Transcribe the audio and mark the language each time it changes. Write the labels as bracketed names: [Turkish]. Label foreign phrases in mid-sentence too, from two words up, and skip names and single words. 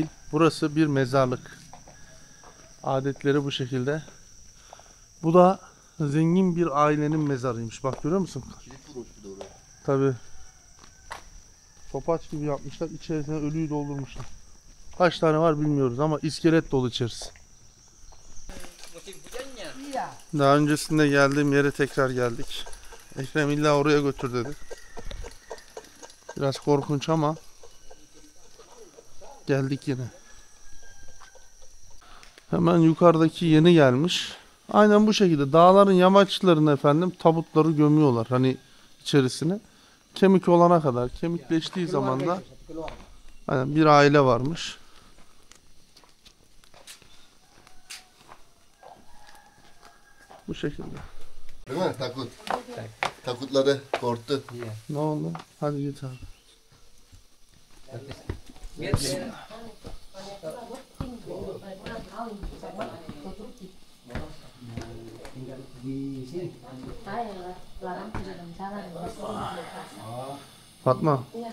[Turkish] Burası bir mezarlık. Adetleri bu şekilde. Bu da zengin bir ailenin mezarıymış. Bak görüyor musun? Kilit vurmuş bir de oraya. Tabii. Topaç gibi yapmışlar. İçerisine ölüyü doldurmuşlar. Kaç tane var bilmiyoruz ama iskelet dolu içerisi. [Indonesian] Musim hujannya. [Turkish] Daha öncesinde geldiğim yere tekrar geldik. Ekrem illa oraya götür dedi. Biraz korkunç ama geldik yine. Hemen yukarıdaki yeni gelmiş. Aynen bu şekilde dağların yamaçlarına efendim tabutları gömüyorlar hani içerisine. Kemik olana kadar, kemikleştiği zaman da aynen bir aile varmış. Bu şekilde. Değil mi? Takut. Takutladı, korktu. [Indonesian] Iya. [Turkish] Ne oldu? Hadi git abi. [Indonesian] Biar dia tinggal di sini. Saya larang tidak rencana. Fatma. Iya.